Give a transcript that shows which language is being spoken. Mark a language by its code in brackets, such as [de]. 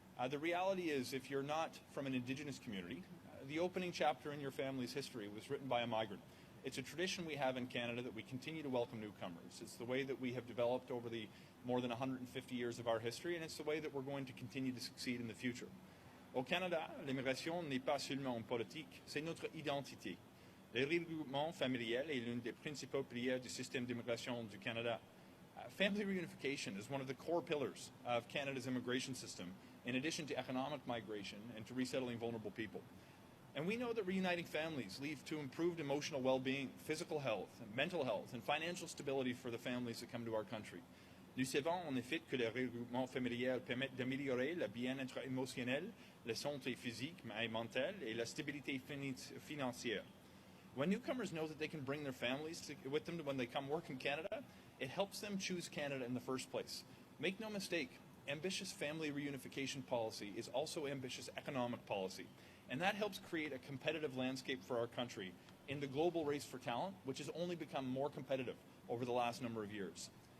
[en] The reality is, if you're not from an Indigenous community, the opening chapter in your family's history was written by a migrant. It's a tradition we have in Canada that we continue to welcome newcomers. It's the way that we have developed over the more than 150 years of our history, and it's the way that we're going to continue to succeed in the future. [fr] Au Canada, l'immigration n'est pas seulement politique, c'est notre identité. Le regroupement familial est l'une des principaux piliers du système d'immigration du Canada. [en] Family reunification is one of the core pillars of Canada's immigration system, in addition to economic migration and to resettling vulnerable people. And we know that reuniting families leads to improved emotional well-being, physical health, mental health, and financial stability for the families that come to our country. [fr] Nous savons en effet que le regroupement familial permet d'améliorer le bien-être émotionnel, la santé physique et mentale, et la stabilité financière. [en] When newcomers know that they can bring their families with them when they come work in Canada, it helps them choose Canada in the first place. Make no mistake, ambitious family reunification policy is also ambitious economic policy, and that helps create a competitive landscape for our country in the global race for talent, which has only become more competitive over the last number of years.